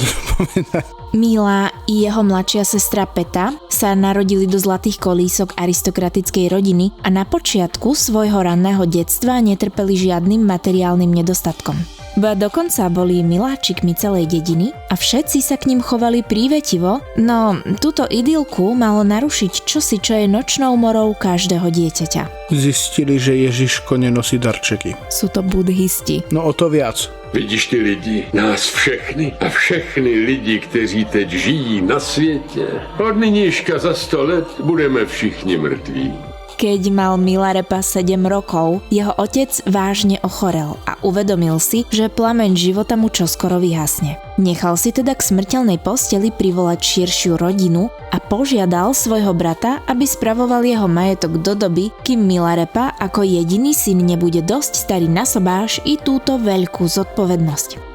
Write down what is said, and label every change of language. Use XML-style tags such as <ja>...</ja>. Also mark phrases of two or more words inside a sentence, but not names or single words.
<sk>Mila i jeho mladšia sestra Peta sa narodili do zlatých kolísok aristokratickej rodiny a na počiatku svojho ranného detstva netrpeli žiadnym materiálnym nedostatkom. Ba dokonca boli miláčikmi celej dediny a všetci sa k ním chovali prívetivo, no túto idylku malo narušiť čosi, čo je nočnou morou každého dieťaťa. Zistili, že Ježiško nenosí darčeky. Sú to buddhisti. No o to viac.</sk> <cs>Vidíš ty lidi, nás všechny a všechny lidi, kteří teď žijí na světě. Od nynějška za 100 let budeme všichni mrtví.</cs> <sk>Keď mal Milarepa 7 rokov, jeho otec vážne ochorel a uvedomil si, že plameň života mu čoskoro vyhasne. Nechal si teda k smrteľnej posteli privolať širšiu rodinu a požiadal svojho brata, aby spravoval jeho majetok do doby, kým Milarepa ako jediný syn nebude dosť starý na sobáš i túto veľkú zodpovednosť.</sk>